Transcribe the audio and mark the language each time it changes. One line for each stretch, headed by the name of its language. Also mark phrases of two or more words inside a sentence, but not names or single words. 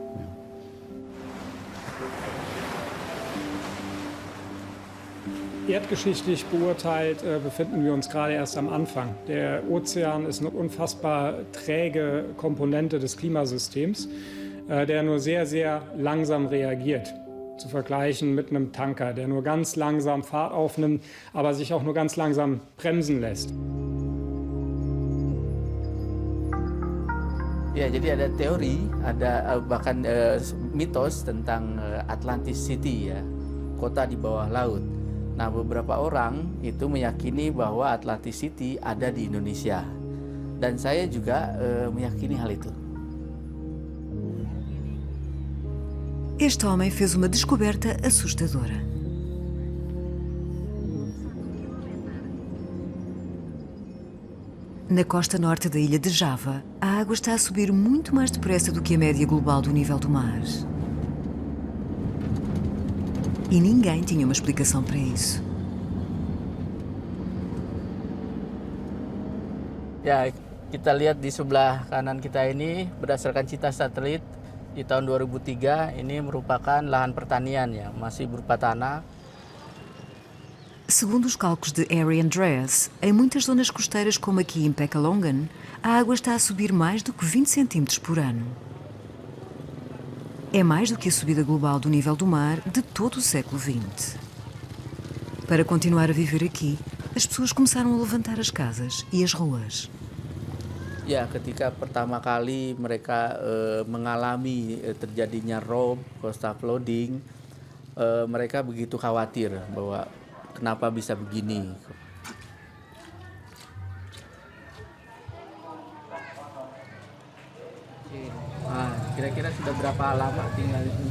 German: Erdgeschichtlich beurteilt befinden wir uns gerade erst am Anfang. Der Ozean ist eine unfassbar träge Komponente des Klimasystems, der nur sehr, sehr langsam reagiert. Zu vergleichen mit einem Tanker, der nur ganz langsam Fahrt aufnimmt, aber sich auch nur ganz langsam bremsen lässt.
Indonesian: Ya, jadi ada teori, ada bahkan mitos tentang Atlantis City, ya, kota di bawah laut. Nah, beberapa orang itu meyakini bahwa Atlantis City ada di Indonesia. Dan saya juga meyakini hal itu.
Portuguese: Este homem fez uma descoberta assustadora. Na costa norte da ilha de Java, a água está a subir muito mais depressa do que a média global do nível do mar. E ninguém tinha uma explicação para isso.
Indonesian: Ya, kita lihat di sebelah kanan kita ini berdasarkan cita satelit di tahun 2003 ini merupakan lahan pertanian, ya, masih berupa tanah.
Portuguese: Segundo os cálculos de Harry Andreas, em muitas zonas costeiras como aqui em Pekalongan, a água está a subir mais do que 20 centímetros por ano. É mais do que a subida global do nível do mar de todo o século XX. Para continuar a viver aqui, as pessoas começaram a levantar as casas e as ruas.
Indonesian: Ya, ketika pertama kali mereka mengalami terjadinya rob,
English: coastal flooding,
Indonesian: mereka begitu khawatir bahwa kenapa bisa begini. Kira-kira sudah berapa lama tinggal di sini?